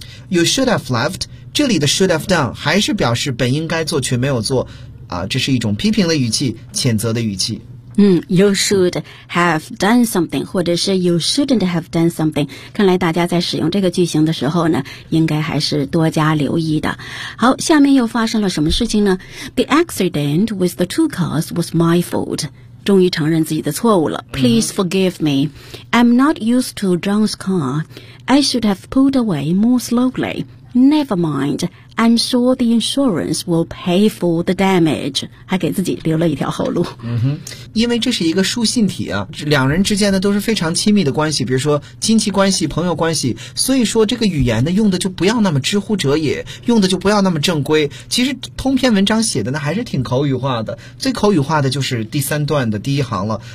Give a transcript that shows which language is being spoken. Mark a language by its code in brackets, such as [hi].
[en] You should have left， [zh] 这里的 [en] should have done [zh] 还是表示本应该做却没有做啊，这是一种批评的语气，谴责的语气。 [en] You should have done something， [zh] 或者是 [en] you shouldn't have done something， [zh] 看来大家在使用这个句型的时候呢，应该还是多加留意的。好，下面又发生了什么事情呢？ [en] The accident with the two cars was my fault. [zh] 终于承认自己的错误了。 [en] Please forgive me. I'm not used to John's car. I should have pulled away more slowly. Never mind. I'm sure the insurance will pay for the damage. [zh] 还给自己留了一条后路。因为这是一个书信体啊，两人之间呢都是非常亲密的关系，比如说亲戚关系、朋友关系，所以说这个语言呢用的就不要那么知乎者也，用的就不要那么正规。其实通篇文章写的呢还是挺口语化的，最口语化的就是第三段的第一行了。